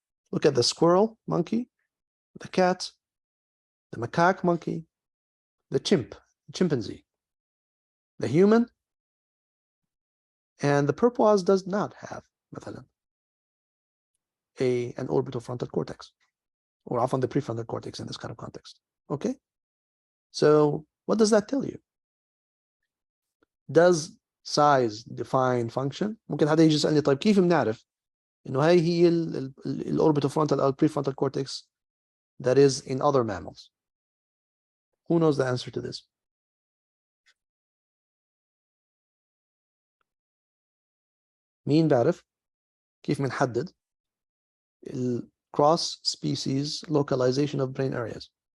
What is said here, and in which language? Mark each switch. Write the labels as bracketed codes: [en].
[en] Look at the squirrel monkey, the cat, the macaque monkey, the chimpanzee, the human, and the purpoise does not have مثلا an orbitofrontal cortex, or often the prefrontal cortex in this kind of context. Okay, so what does that tell you? Does size define function? [ar] ممكن حدا يجي يسألني طيب كيف بنعرف إنه هاي هي الاوربitofrontal أو [en] prefrontal cortex that is in other mammals? Who knows the answer to this? [ar] مين بعرف كيف بنحدد [en] cross species localization of brain areas?